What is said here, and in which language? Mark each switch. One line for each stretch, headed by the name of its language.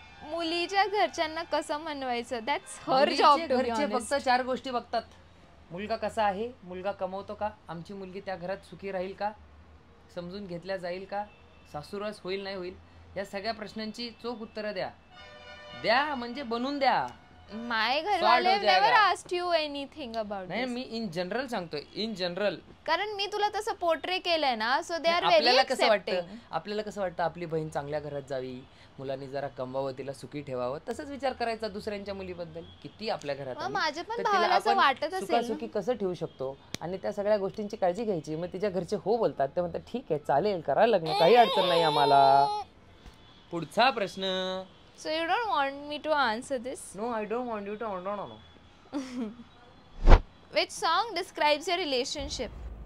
Marathi: मुलीच्या घरच्यांना कसं म्हणवायचं?
English: That's her job.
Marathi: घरचे फक्त 4 गोष्टी बघतात. मुलगा कसा आहे, मुलगा कमवतो का, आमची मुलगी त्या घरात सुखी राहील का, समजून घेतल्या जाईल का, सासूरवास होईल नाही होईल, या सगळ्या प्रश्नांची चोख उत्तरं द्या म्हणजे बनवून द्या.
English: My घरवाले never asked you anything about.
Marathi: नाही, मी इन जनरल सांगतोय, इन जनरल. कारण मी तुला तसं पोर्ट्रे केलंय ना,
English: so they are very
Marathi: आपल्याला कसं वाटतं आपली बहीण चांगल्या घरात जावी, मुलांनी जरा कमवावं, तिला सुखी ठेवावं. तसंच विचार करायचा दुसऱ्यांच्या मुलीबद्दल. किती आपल्या घरात माझ्या पण भावाला असं वाटत असेल सुखी कसं ठेवू शकतो आणि त्या सगळ्या गोष्टींची काळजी घ्यायची. मग तिच्या घरचे हो बोलतात, ते म्हणतात ठीक आहे चालेल, करा लग्न, काही अडचण नाही आम्हाला. पुढचा प्रश्न.
English: So you don't want me to answer this? No, I don't want you to. No. Which song describes your relationship?